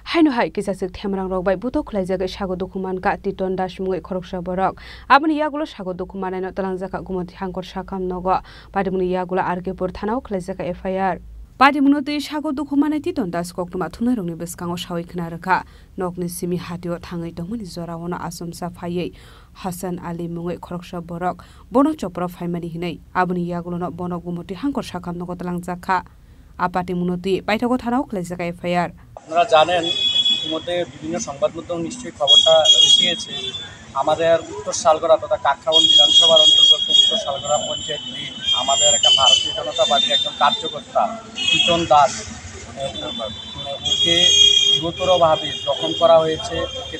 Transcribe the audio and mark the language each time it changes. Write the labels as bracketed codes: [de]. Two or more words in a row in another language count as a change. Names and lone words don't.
[trk] Haino hai kisasik themrang rok bai buto khlaijak sago dokuman ka Titon Das mungoi khoroksa borok aboni yagulo sago dokuman no talangjaka gumati hangkor sakam nogo padimuni yagulo argepur thanao khlaijak FIR Padimuno tei sago dokuman Titon Das koktuma thunarongni beskango sawi khna rakha nokni simi hatio thangai tongmani jorawono asomsa phaiye Hasan Ali mungoi khoroksa borok bono chopra phaimani hinai aboni yagulo no bono gumati hangkor sakam nogo talangjaka apati munoti paithago thanao khlaijak FIR [bn] আপনারা জানেন ইতিমধ্যে বিভিন্ন সংবাদ মাধ্যম নিশ্চয়ই খবরটা এসেছে আমাদের উত্তর শালগড়া তথা কাকরাবন বিধানসভার অন্তর্গত উত্তর শালগড়া পঞ্চায়েত আমাদের একটা ভারতীয় জনতা পার্টির একজন কার্যকর্তা টিটন দাস ওকে গুরুতরভাবে জখম করা হয়েছে ওকে